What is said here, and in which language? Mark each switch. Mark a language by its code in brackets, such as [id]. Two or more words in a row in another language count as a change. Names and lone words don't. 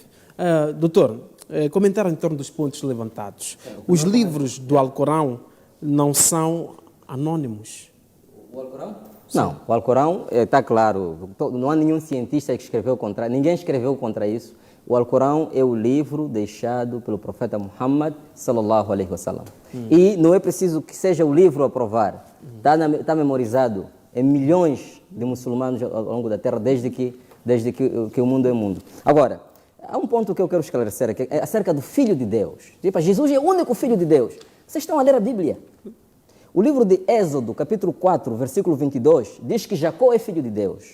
[pt] Doutor, comentar em torno dos pontos levantados. Os livros do Alcorão não são anônimos. O Alcorão? Não, o Alcorão está claro. Não há nenhum cientista que escreveu contra. Ninguém escreveu contra isso. O Alcorão é o livro deixado pelo profeta Muhammad [ar] صلى الله عليه وسلم. [pt] E não é preciso que seja o livro a provar. Está memorizado em milhões de muçulmanos ao longo da terra desde que o mundo é mundo. Agora, há um ponto que eu quero esclarecer aqui, é acerca do Filho de Deus. Tipo, Jesus é o único Filho de Deus. Vocês estão a ler a Bíblia. O livro de Êxodo, capítulo 4, versículo 22, diz que Jacó é filho de Deus.